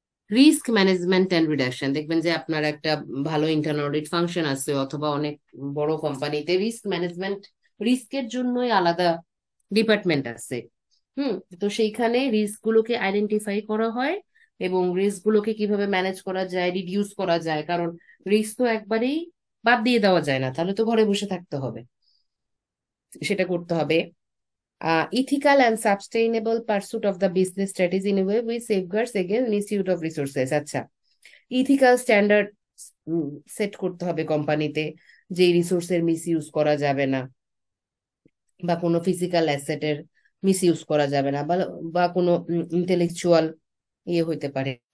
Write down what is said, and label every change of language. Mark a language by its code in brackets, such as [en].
[bn] Risk management and reduction, দেখবেন যে আপনার একটা ভালো ইন্টারনাল অডিট ফাংশন আছে, অথবা অনেক বড় কোম্পানিতে রিস্ক ম্যানেজমেন্ট, রিস্কের জন্যই আলাদা ডিপার্টমেন্ট আছে। তো সেইখানে রিস্ক গুলোকে আইডেন্টিফাই করা হয় এবং রিস্ক গুলোকে কিভাবে ম্যানেজ করা যায়, রিডিউস করা যায়, কারণ রিস্ক তো একবারেই বাদ দিয়ে দেওয়া যায় না, তাহলে তো ঘরে বসে থাকতে হবে, সেটা করতে হবে। [en] Ethical and sustainable pursuit of the business strategy in a way which safeguards against misuse of resources। [bn] আচ্ছা, ইথিক্যাল স্ট্যান্ডার্ড সেট করতে হবে কোম্পানিতে, যে রিসোর্সের মিস ইউজ করা যাবে না, বা কোনো ফিজিক্যাল অ্যাসেটের মিস ইউজ করা যাবে না, বা বা কোনো ইন্টেলেকচুয়াল ইয়ে হইতে পারে।